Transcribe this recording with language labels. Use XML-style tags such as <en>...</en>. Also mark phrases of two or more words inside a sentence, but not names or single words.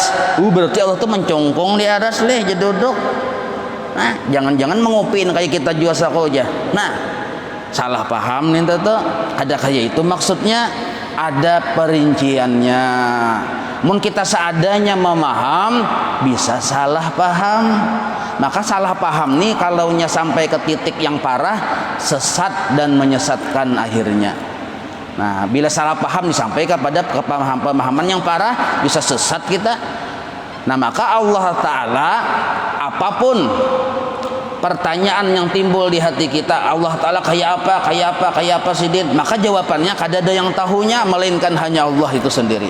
<bjn>Berarti Allah tuh mencongkong di aras leh, jadi duduk. Nah, jangan-jangan mengupin kayak kita jual sako aja. Nah, salah paham nih tuh.</bjn> <id>Ada kayak itu maksudnya, ada perinciannya.</id> <bjn>Mun kita seadanya memaham, bisa salah paham.</bjn> <id>Maka salah paham nih kalaunya sampai ke titik yang parah, sesat dan menyesatkan akhirnya. Nah, bila salah paham sampai kepada pemahaman yang parah, bisa sesat kita. Nah, maka Allah Ta'ala apapun pertanyaan yang timbul di hati kita, Allah Ta'ala kayak apa sidin, maka jawabannya kada ada yang tahunya melainkan hanya Allah itu sendiri.</id>